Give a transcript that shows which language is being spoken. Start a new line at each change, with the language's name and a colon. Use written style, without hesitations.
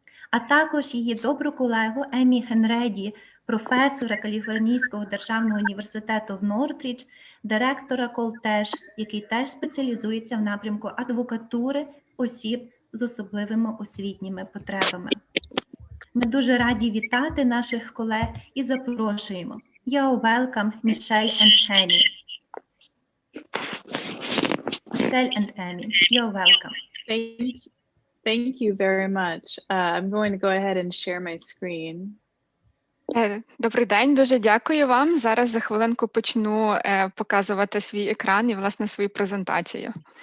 Ukrainian: А також її добру колегу Емі Хенреді, професора Каліфорнійського державного університету в Нортріч, директора колтеж, який теж спеціалізується в напрямку адвокатури осіб з особливими освітніми потребами. Ми дуже раді вітати наших колег і запрошуємо.
English: You're welcome, Мішель and Хені. Мішель and Емі, you're welcome. Thank you very much. I'm going to go ahead and share my screen.
Ukrainian: Добрий день, дуже дякую вам. Зараз за хвилинку почну показувати свій екран і, власне, свою презентацію.